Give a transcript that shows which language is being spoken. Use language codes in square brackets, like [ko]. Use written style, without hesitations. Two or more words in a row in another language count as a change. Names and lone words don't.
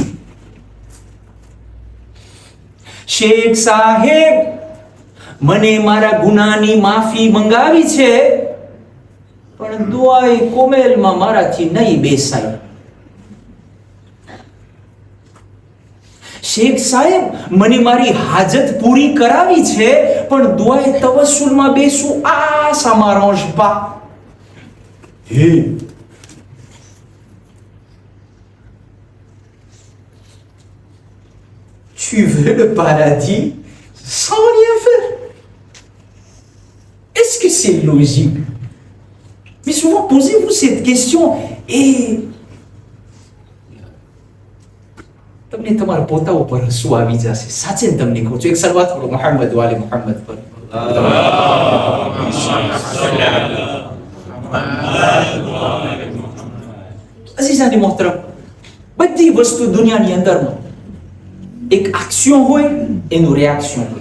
[gu] શેખ સાહેબ મને મારા ગુનાની માફી મંગાવી છે, પણ દુઆએ કોમેલમાં મારાથી નહીં બેસાય. શેખ સાહેબ મને મારી હાજત પૂરી કરાવી છે, પણ દુઆએ તવસ્સુલમાં બેસું આ [fr] ça m'arrange pas. હે tu veux le paradis sans rien faire? Est-ce que c'est logique? Mais souvent posez-vous cette question et [gu] તમને તમારા પોતા ઉપર હસવું આવી જશે. સાચે તમને કહું છું, એક સલવાત પઢો [ar] محمد وآل محمد [gu] પર. અઝીઝાની મોહતરમ, બધી વસ્તુ દુનિયાની અંદરમાં એક એક્શન હોય, એનું રિએક્શન હોય.